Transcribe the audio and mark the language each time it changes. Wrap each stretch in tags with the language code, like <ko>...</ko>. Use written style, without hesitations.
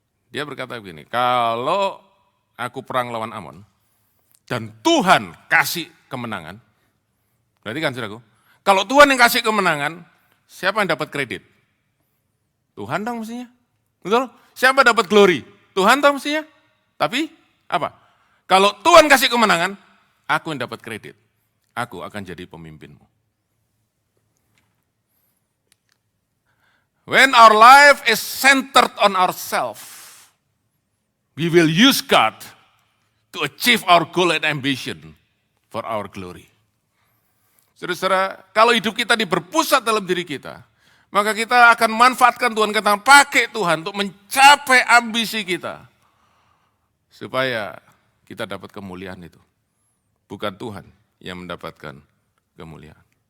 <id>Dia berkata begini, kalau aku perang lawan Amon, dan Tuhan kasih kemenangan, perhatikan saudaraku, kalau Tuhan yang kasih kemenangan, siapa yang dapat kredit? Tuhan dong mestinya. Betul? Siapa dapat</id> <en>glory?</en> <id>Tuhan dong mestinya. Tapi apa? Kalau Tuhan kasih kemenangan, aku yang dapat kredit. Aku akan jadi pemimpinmu.</id> <en>When our life is centered on ourselves, we will use God to achieve our goal and ambition for our glory.</en> <id>Saudara-saudara, kalau hidup kita berpusat dalam diri kita, maka kita akan manfaatkan Tuhan, kita pakai Tuhan untuk mencapai ambisi kita. Supaya kita dapat kemuliaan itu. Bukan Tuhan yang mendapatkan kemuliaan.</id>